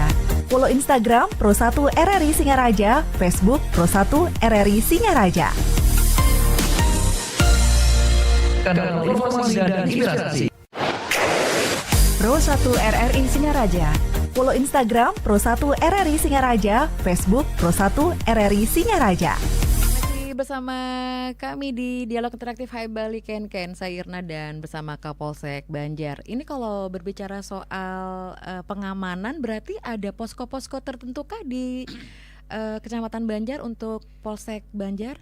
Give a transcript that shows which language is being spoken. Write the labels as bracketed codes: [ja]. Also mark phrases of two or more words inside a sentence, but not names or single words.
[id] Follow Instagram Pro 1 RRI Singaraja, Facebook Pro 1 RRI Singaraja. Kanal informasi dan inspirasi. Pro 1 RRI Singaraja. Follow Instagram Pro 1 RRI Singaraja, Facebook Pro 1 RRI Singaraja. Bersama kami di Dialog Interaktif Hai Bali Ken saya Irna dan bersama Kapolsek Banjar. Ini kalau berbicara soal pengamanan berarti ada posko-posko tertentukah di Kecamatan Banjar untuk Polsek Banjar?